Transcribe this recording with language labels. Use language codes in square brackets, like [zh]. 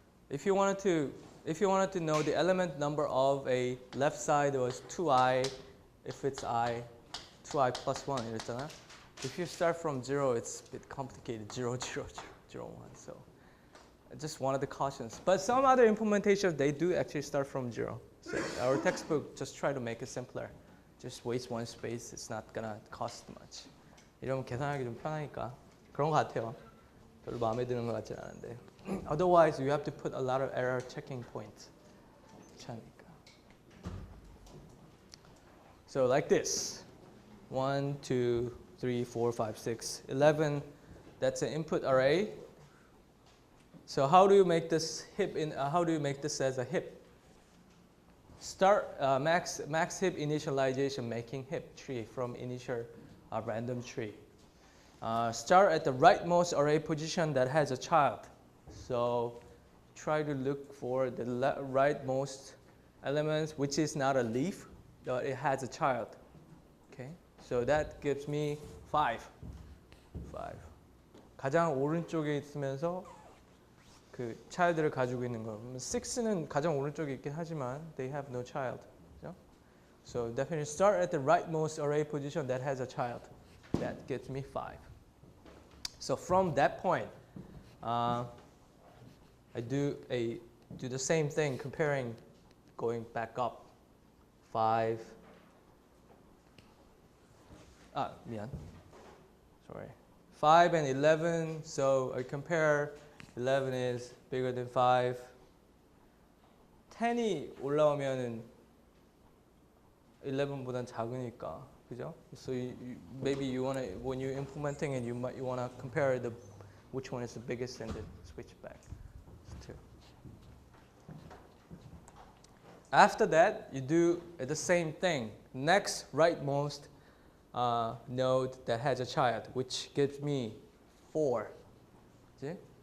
[en] If you wanted to know the element number of a left side was 2i, if it's I, 2i plus 1 [ko] 이랬잖아. [en] If you start from 0, it's a bit complicated. 0, 0, 0, 1. So just one of the cautions. But some other implementations, they do actually start from 0. So our textbook just try to make it simpler. Just waste one space. It's not gonna cost much. [ko] 이러면 계산하기 좀 편하니까 그런 것 같아요. 별로 마음에 드는 것 같진 않은데. [en] Otherwise, you have to put a lot of error checking points. [ko] 귀찮으니까. [en] So like this. 1, 2, 3, 4, 5, 6, 11. That's an input array. So how do you make this heap how do you make this as a heap? Start max heap initialization, making heap tree from initial random tree. Start at the rightmost array position that has a child. So try to look for the rightmost elements, which is not a leaf, but it has a child. Okay, so that gives me 5. [ko] 가장 오른쪽에 있으면서 그 child를 가지고 있는 거. 6는 가장 오른쪽에 있긴 하지만 [en] they have no child. [ko] 그렇죠? [en] So definitely start at the rightmost array position that has a child. That gets me 5. So from that point, I do the same thing, comparing, going back up. 5. [ko] 미안. [en] Sorry. 5 and 11. So I compare. 11 is bigger than 5. [ko] 10이 올라오면은 11보단 작으니까, 그죠? [en] So maybe you wanna, when you're implementing it, you wanna compare which one is the biggest and then switch back to. After that, you do the same thing. Next rightmost node that has a child, which gives me 4. See?